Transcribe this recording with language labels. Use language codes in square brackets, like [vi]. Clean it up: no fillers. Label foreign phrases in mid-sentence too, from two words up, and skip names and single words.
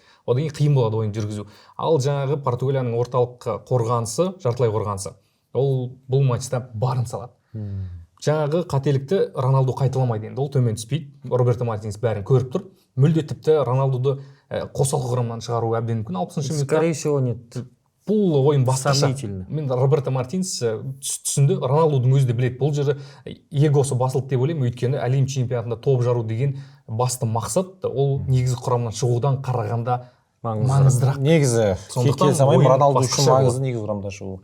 [kk] Одан кейін қиын болады ойын жүргізу. Ал жаңағы Португалияның орталық қорғанысы, жартылай қорғанысы, ол бұл матчта барын салады. Жаңағы қателікті Роналду қайталамайды енді, ол төмен түспейді. Роберто Мартинес бәрін көріп тұр. Мүлде тіпті Роналдуды қосалқы құрамнан шығару әбден мүмкін 60-шы минутта. [ru] Скорее всего нет. [kk] Бұл ойын басқаша. Мен Роберто Мартинес түсінді, Роналдудың өзі де біледі. Бұл жері егосы басылды деп ойлаймын, өйткені әлем чемпионатында топ жару деген басты мақсат, ол негізі құрамнан шығудан қарағанда маңыздырақ. Негізі келе салмаймын, Роналду үшін маңызды негізі құрамда шығу.